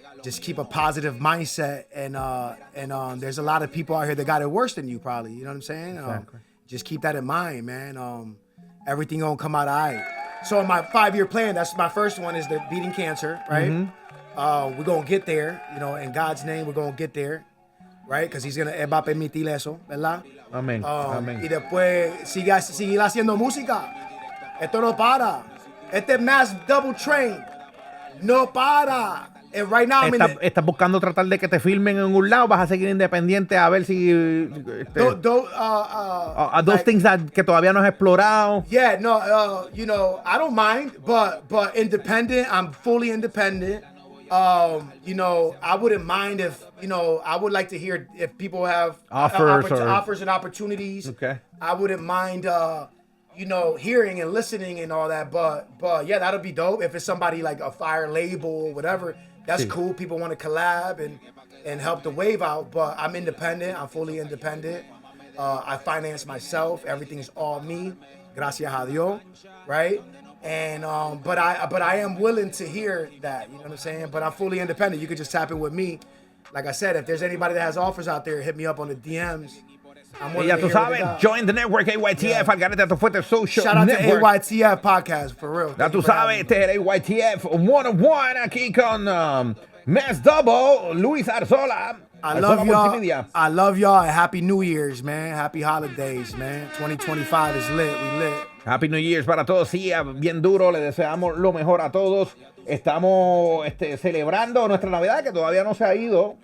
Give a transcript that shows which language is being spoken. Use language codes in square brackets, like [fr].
[en] Just keep a positive mindset, and there's a lot of people out here that got it worse than you, probably. You know what I'm saying? Exactly. Just keep that in mind, man. Everything gonna come out all right. So in my 5-year plan, that's my first one, is the beating cancer, right? Mm-hmm. We're gonna get there, in God's name, we're gonna get there, right? Because [es] Él va a permitir eso, ¿verdad? Amén. Amén. Y después seguir haciendo música. Esto no para. Este Mass Double Train no para. [en] And right now I'm in the, [es] Estás buscando tratar de que te filmen en un lado, vas a seguir independiente a ver si [en] are those like, [es] things que todavía no has explorado. [en] yeah, no, you know, I don't mind, but independent, I'm fully independent. You know, I wouldn't mind if, you know, I would like to hear if people have offers and opportunities. Okay. I wouldn't mind, you know, hearing and listening and all that, but yeah, that'll be dope. If it's somebody like a fire label or whatever, that's cool. People want to collab and help the wave out, but I'm independent. I'm fully independent. I finance myself. Everything's all me. [es] Gracias a Dios, [en] right? And but I am willing to hear that, you know what I'm saying? But I'm fully independent. You could just tap in with me. Like I said, if there's anybody that has offers out there, hit me up on the DMs. I'm [es] Y ya tú sabes, [en] join the network [es] AYTF, Algarete Tu Fuerte Social [en] Shout out Network. to AYTF podcast, for real. [es] Ya tú sabes, este es el AYTF 101 aquí con Mass Double, Luis Arzola. [en] I love y'all. I love y'all. Happy New Year's, man. Happy holidays, man. 2025 is lit. We lit. Happy New Year's [es] para todos. Sí, bien duro. Le deseamos lo mejor a todos. Estamos celebrando nuestra Navidad, que todavía no se ha ido.